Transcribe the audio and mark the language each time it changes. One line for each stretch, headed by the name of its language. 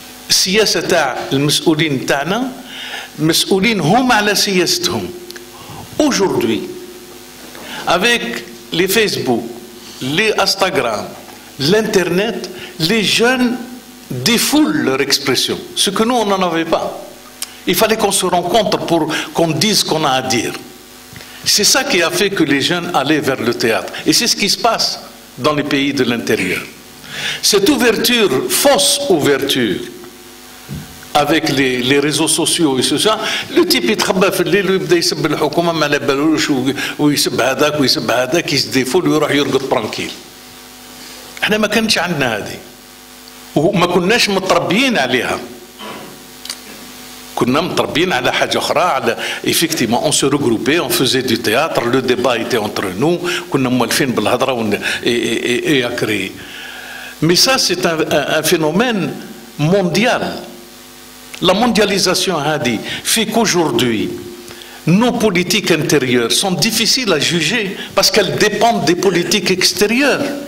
Arabic: السياسة تاع المسؤولين تاعنا مسؤولين هم على سياستهم.
French: Aujourd'hui, avec les Facebook, les Instagram, l'Internet, les jeunes défoulent leur expression, ce que nous, on n'en avait pas. Il fallait qu'on se rencontre pour qu'on dise ce qu'on a à dire. C'est ça qui a fait que les jeunes allaient vers le théâtre. Et c'est ce qui se passe dans les pays de l'intérieur. Cette ouverture, fausse ouverture, avec les réseaux sociaux et tout ça, le type
Arabic: يتخبى في الليل ويبدا يسب الحكومه ما على بالوش ويسب هذاك ويسب هذاك يسديفول ويروح يرقد برانكيل. احنا ما كانش عندنا هذه وما كناش متربيين عليها. كنا متربيين على حاجه اخرى على
French: effectivement on se regroupait, on faisait du théâtre, le débat était entre nous,
Arabic: كنا مولفين بالهضره
French: et à créer. Mais ça c'est un phénomène mondial. La mondialisation hadi fait qu'aujourd'hui, nos politiques intérieures sont difficiles à juger parce qu'elles dépendent des politiques extérieures.